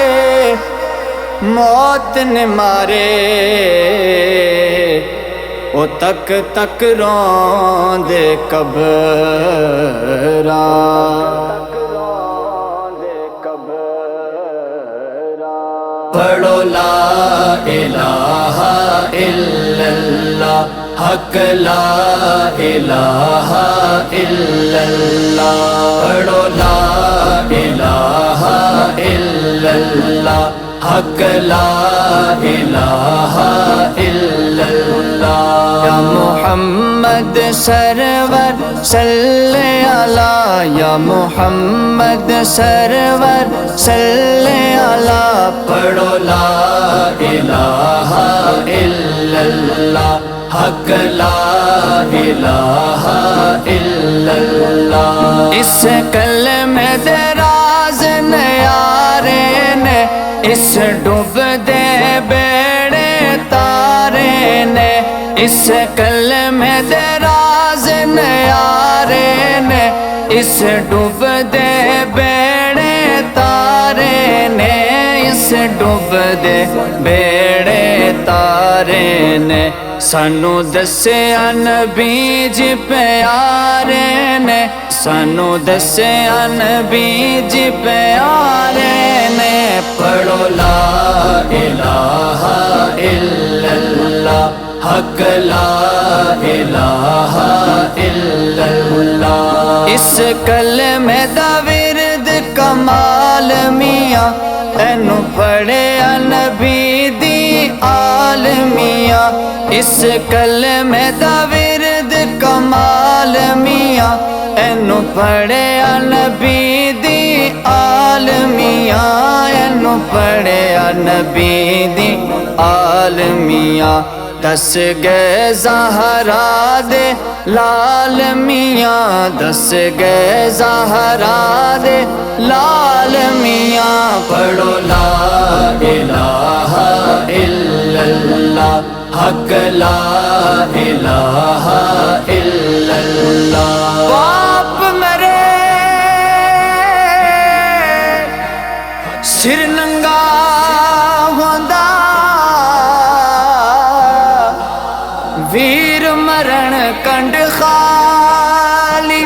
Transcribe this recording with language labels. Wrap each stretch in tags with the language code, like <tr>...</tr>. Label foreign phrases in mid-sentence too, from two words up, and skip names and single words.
<pa>موت نے مارے او تک تک روندے قبراں.</pa> <ar>پڑھو لا إله إلا الله حق لا إله إلا الله. پڑھو لا إله إلا الله حق لا إله إلا الله. يا محمد سرور صلى على، يا محمد سرور صلى على. پڑھو لا إله إلا الله حق لا إله إلا الله.</ar> <pa>اس کلمے دے راز نیارے نے، اس ڈبدے بیڑے تارے نے. اس کلمے دے راز نیارے نے، اس ڈبدے بیڑے تارے نے. اس ڈبدے بیڑے تارے نے سانوں دسیا نبی جی پیارے نے. سانوں دسیا نبی جی پیارے نے.</pa> <ar>پڑھو لا إله إلا الله حق لا إله إلا الله.</ar> <pa>اس کلمے دا ورد کمال میاں، اینوں پڑھیا نبی دی آل میاں. اس کلمے دا ورد کمال میاں، اینوں پڑھیا نبی دی آل میاں. اینوں پڑھیا نبی دی آل میاں. دس گئے زہرا دے لال میاں، دس گئے زہرا دے لال میاں.</pa> <ar>پڑھو لا إله إلا الله حق لا إله إلا الله.</ar> <pa>باپ میرے سر ننگا ہوندا، ویر مرن کنڈ خالی.</pa>